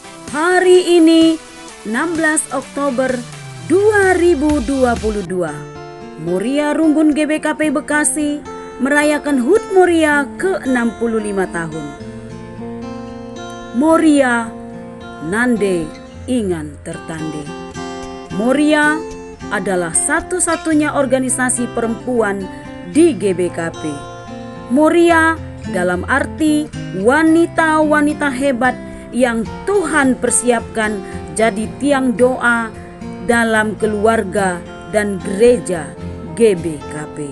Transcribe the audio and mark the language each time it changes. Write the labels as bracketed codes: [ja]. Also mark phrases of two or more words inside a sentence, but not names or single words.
[id] Hari ini 16 Oktober 2022, Moria Rumbun GBKP Bekasi merayakan HUT Moria ke-65 tahun. Moria Nande Ingan Tertande. Moria adalah satu-satunya organisasi perempuan di GBKP. Moria dalam arti wanita-wanita hebat yang Tuhan persiapkan jadi tiang doa dalam keluarga dan gereja GBKP.